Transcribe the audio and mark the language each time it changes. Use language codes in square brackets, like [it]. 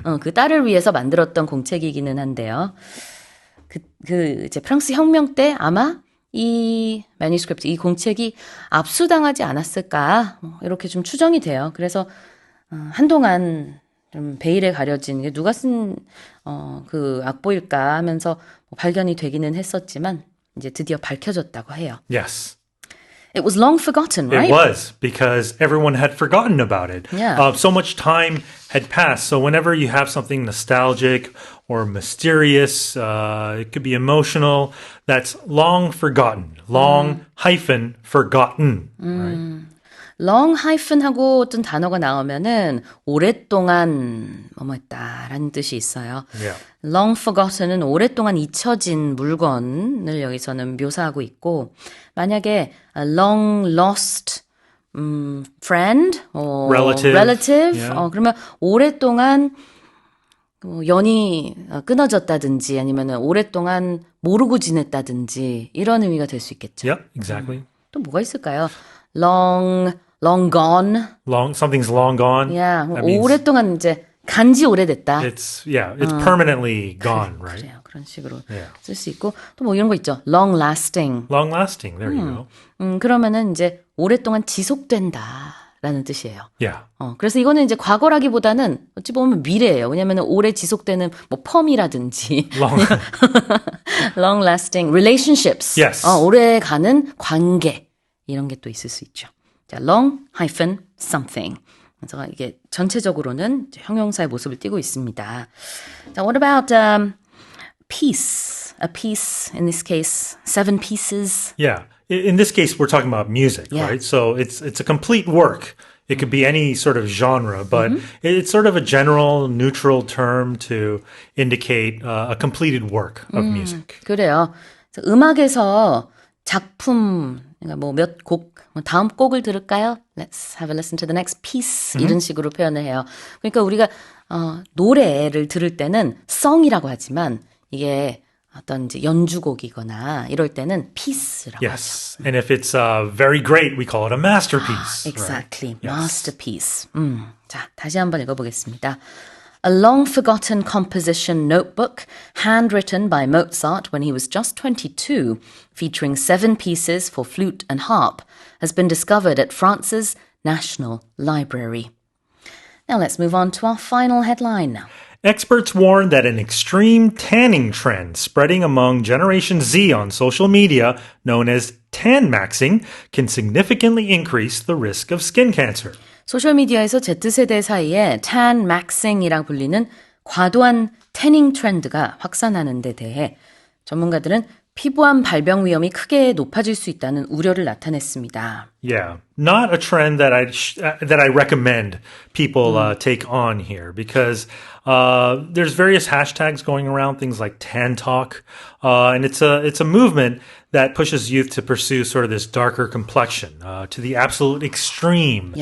[ko] 그 딸을 위해서 만들었던 공책이기는 한데요. 이제 프랑스 혁명 때 아마 이 매니스크립트, 이 공책이 압수당하지 않았을까 이렇게 좀 추정이 돼요. 그래서 한동안 좀 베일에 가려진 게 누가 쓴 그 악보일까 하면서 발견이 되기는 했었지만 이제 드디어 밝혀졌다고 해요. [en] Yes. It was long forgotten, right? It was because everyone had forgotten about it. Yeah. So much time had passed. So whenever you have something nostalgic or mysterious, it could be emotional, that's long forgotten. Long hyphen forgotten. Right? long hyphen [ko] 하고 어떤 단어가 나오면은 오랫동안 뭐뭐했다라는 뜻이 있어요. [en] Yeah. long forgotten [ko] 은 오랫동안 잊혀진 물건을 여기서는 묘사하고 있고 만약에 [en] a long lost friend relative Yeah. [ko] 그러면 오랫동안 연이 끊어졌다든지 아니면 오랫동안 모르고 지냈다든지 이런 의미가 될 수 있겠죠. [en] Yep, exactly. [ko] 또 뭐가 있을까요? [en] long gone. Something's long gone. Yeah, That means [ko] 오랫동안 이제 간지 오래됐다. [en] it's permanently gone, right? [ko] 그래요. 그런 식으로 [en] Yeah. [ko] 쓸 수 있고 또 뭐 이런 거 있죠. [en] long lasting. Long lasting. There you go. [ko] 그러면은 이제 오랫동안 지속된다라는 뜻이에요. [en] Yeah. [ko] 그래서 이거는 이제 과거라기보다는 어찌 보면 미래예요. 왜냐하면 오래 지속되는 뭐 펌이라든지 [en] long lasting relationships. Yes. [ko] 오래 가는 관계 이런 게 또 있을 수 있죠. 자, long hyphen something. 그래서 이게 전체적으로는 이제 형용사의 모습을 띠고 있습니다. 자, [en] what about piece? A piece, in this case, 7 pieces. Yeah. In this case, we're talking about music, Yeah. right? So it's a complete work. It could be any sort of genre, but it's sort of a general, neutral term to indicate a completed work of music. [ko] 그래요. 그래서 음악에서 작품, 그러니까 뭐 몇 곡, 다음 곡을 들을까요? [en] Let's have a listen to the next piece. [ko] 이런 식으로 표현을 해요. 그러니까 우리가 노래를 들을 때는 song이라고 하지만 이게 어떤 이제 연주곡이거나 이럴 때는 piece라고 하죠. [en] Yes. And if it's very great, we call it a masterpiece. Exactly. Right? Yes. Masterpiece. [ko] 자, 다시 한번 읽어보겠습니다. [en] A long-forgotten composition notebook, handwritten by Mozart when he was just 22, featuring 7 pieces for flute and harp, has been discovered at France's National Library. Now let's move on to our final headline now. Experts warn that an extreme tanning trend spreading among Generation Z on social media, known as tan maxing, can significantly increase the risk of skin cancer. [ko] 소셜미디어에서 Z세대 사이에 tan maxing이랑 불리는 과도한 태닝 트렌드가 확산하는 데 대해 전문가들은 피부암 발병 위험이 크게 높아질 수 있다는 우려를 나타냈습니다. [en] Yeah, not a trend that I recommend people take on here because there's various hashtags going around, things like Tan Talk, and it's a movement that pushes youth to pursue sort of this darker complexion to the absolute extreme.